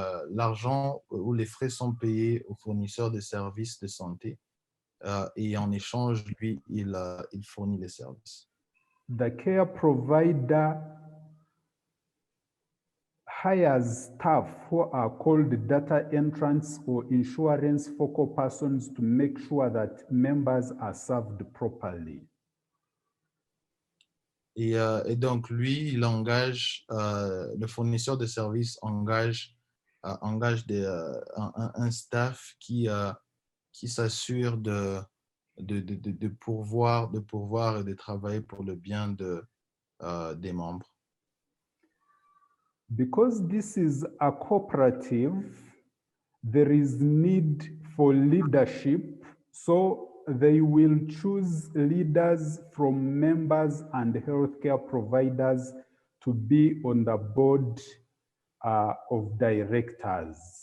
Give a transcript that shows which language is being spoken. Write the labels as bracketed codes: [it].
[fr] l'argent ou les frais sont payés au fournisseur de services de santé et en échange, lui, il fournit les services. [en] The care provider hires staff who are called data entrants or insurance focal persons to make sure that members are served properly. [fr] Et donc, lui, il engage, le fournisseur de services engage un staff qui s'assure de pourvoir et de travailler pour le bien des membres. [en] Because this is a cooperative, there is need for leadership, so they will choose leaders from members and healthcare providers to be on the board of directors.